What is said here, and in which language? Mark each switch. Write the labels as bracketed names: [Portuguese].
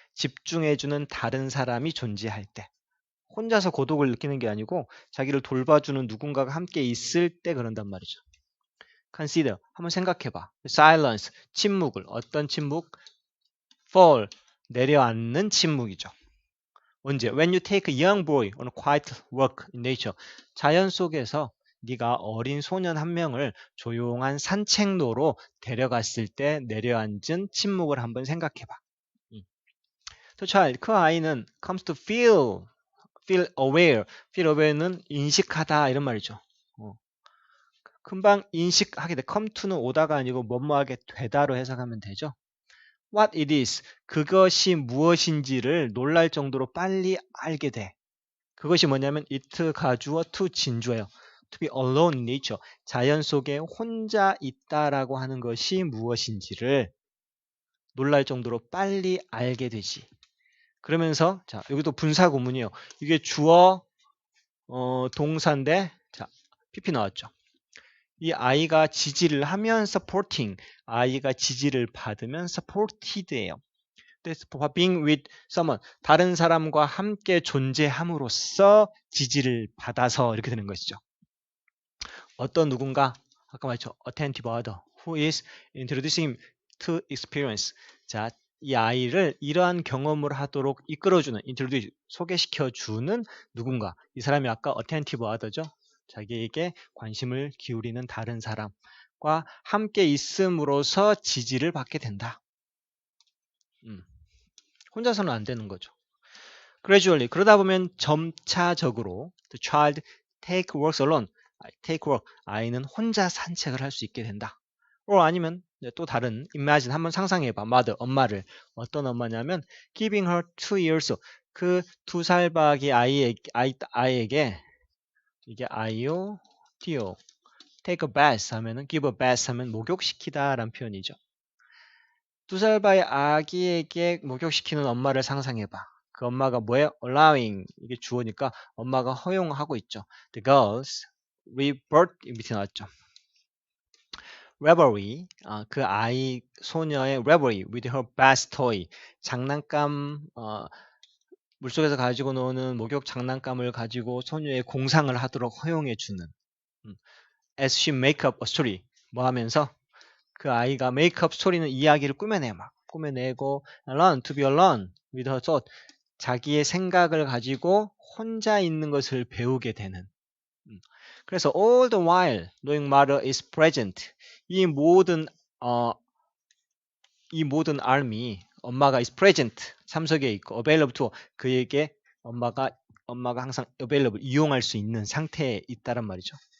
[Korean] 집중해주는 다른 사람이 존재할 때. 혼자서 고독을 느끼는 게 아니고 자기를 돌봐주는 누군가가 함께 있을 때 그런단 말이죠. Consider, 한번 생각해봐. Silence, 침묵을. 어떤 침묵? Fall, 내려앉는 침묵이죠. 언제? [English] When you take a young boy on a quiet walk in nature. [Korean] 자연 속에서 네가 어린 소년 한 명을 조용한 산책로로 데려갔을 때 내려앉은 침묵을 한번 생각해봐. [English] The child, [Korean] 그 아이는 [English] comes to feel aware. [Korean] feel aware는 인식하다 이런 말이죠. 금방 인식하게 돼. come to는 오다가 아니고 뭐뭐하게 되다로 해석하면 되죠. [English] What it is, [Korean] 그것이 무엇인지를 놀랄 정도로 빨리 알게 돼. 그것이 뭐냐면 it 가주어 to 진주예요. [English] To be alone in nature, [Korean] 자연 속에 혼자 있다라고 하는 것이 무엇인지를 놀랄 정도로 빨리 알게 되지. 그러면서 자 여기도 분사 구문이에요. 이게 주어 동사인데 자 PP 나왔죠. 이 아이가 지지를 하면 supporting, 아이가 지지를 받으면 supported예요. [English] being with someone, [Korean] 다른 사람과 함께 존재함으로써 지지를 받아서 이렇게 되는 것이죠. 어떤 누군가, 아까 말했죠. [English] attentive other, who is introducing him to experience. [Korean] 자, 이 아이를 이러한 경험을 하도록 이끌어주는, introduce, 소개시켜주는 누군가. 이 사람이 아까 attentive other죠. 자기에게 관심을 기울이는 다른 사람과 함께 있음으로써 지지를 받게 된다. 혼자서는 안 되는 거죠. Gradually, 그러다 보면 점차적으로 [English] the child take walks alone, [Korean] take walk, 아이는 혼자 산책을 할 수 있게 된다. or 아니면 또 다른 imagine, 한번 상상해봐. mother, 엄마를. 어떤 엄마냐면 [English] giving her 2 years, [Korean] 그 2살 박이 아이에게 이게 아이오, 디오, take a bath 하면은 give a bath 하면 목욕시키다 라는 표현이죠. 2살 아기에게 목욕시키는 엄마를 상상해봐. 그 엄마가 뭐예요? allowing 이게 주어니까 엄마가 허용하고 있죠. The girls rebirth 밑에 나왔죠. revelry 그 아이 소녀의 revelry [English] with her bath toy [Korean] 장난감 물속에서 가지고 노는 목욕 장난감을 가지고 소녀의 공상을 하도록 허용해 주는 [English] as she make up a story [Korean] 뭐 하면서 그 아이가 make up 스토리는 이야기를 꾸며내 막 꾸며내고 [English] learn to be alone with her thought [Korean] 자기의 생각을 가지고 혼자 있는 것을 배우게 되는 그래서 [English] all the while knowing mother is present [Korean] 이 모든 arm이 엄마가 is present 참석해 있고 available to 그에게 엄마가 항상 available 이용할 수 있는 상태에 있다란 말이죠.